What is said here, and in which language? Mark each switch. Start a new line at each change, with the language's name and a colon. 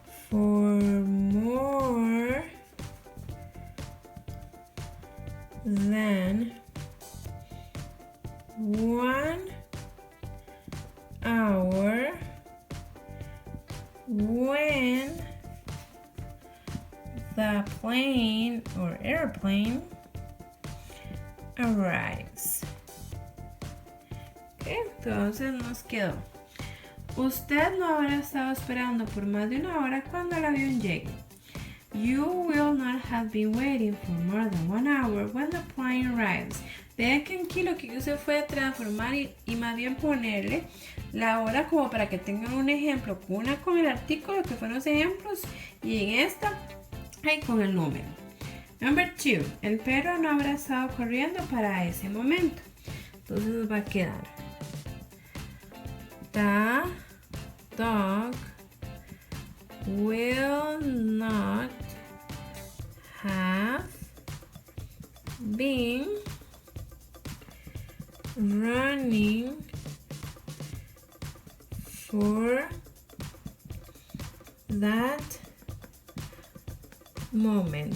English: for more than 1 hour when the plane or airplane arrives.
Spanish: Okay, entonces nos quedó: usted no habrá estado esperando por más de una hora cuando el avión llegue.
English: You will not have been waiting for more than 1 hour when the plane arrives.
Spanish: Vean que aquí lo que hice fue transformar y más bien ponerle la hora como para que tengan un ejemplo. Una con el artículo que fueron los ejemplos y en esta con el número.
English: Number 2.
Spanish: El perro no habrá estado corriendo para ese momento. Entonces nos va a quedar
English: the dog will not have been running for that moment.